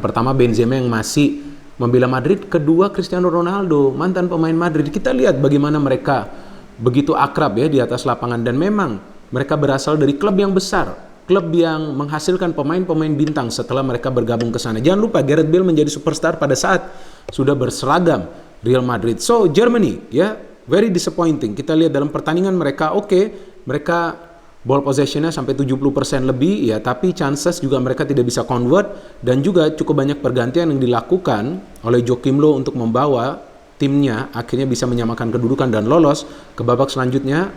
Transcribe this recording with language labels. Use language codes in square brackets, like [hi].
[id] Pertama Benzema yang masih membela Madrid, kedua Cristiano Ronaldo, mantan pemain Madrid. Kita lihat bagaimana mereka begitu akrab ya di atas lapangan, dan memang mereka berasal dari klub yang besar, klub yang menghasilkan pemain-pemain bintang setelah mereka bergabung ke sana. Jangan lupa Gareth Bale menjadi superstar pada saat sudah berseragam Real Madrid. [en] So Germany ya, very disappointing. [id] Kita lihat dalam pertandingan mereka, mereka ball possession-nya sampai 70% lebih ya, tapi chances juga mereka tidak bisa convert, dan juga cukup banyak pergantian yang dilakukan oleh Joachim Löw untuk membawa timnya akhirnya bisa menyamakan kedudukan dan lolos ke babak selanjutnya.